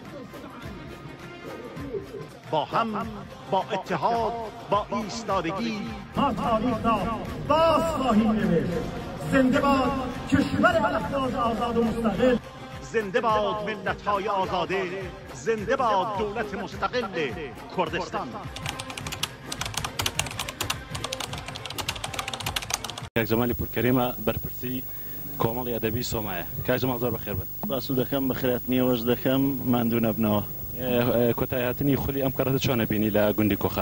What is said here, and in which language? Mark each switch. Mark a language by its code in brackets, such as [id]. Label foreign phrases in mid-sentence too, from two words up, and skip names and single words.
[fa] با هم، با اتحاد، با ایستادگی ما تاریخ را باز خواهیم نوشت. زنده باد کشور بلخداد آزاد و مستقل. زنده باد ملت‌های آزاده. زنده باد دولت مستقل کردستان. [ckb] کاک جەمالی پورکەریمە بەرپرسی کۆمەڵی ئەدەبی سۆمایە. کاک جەمال زۆر بەخێر بن. باسو دەکەم بەخێراتنیەوەش دەکەم ماندوو نەبنەوە. کۆتایی هاتنی خولی ئەم کەڕەتە چۆنە بینی لە گوندی کۆخان؟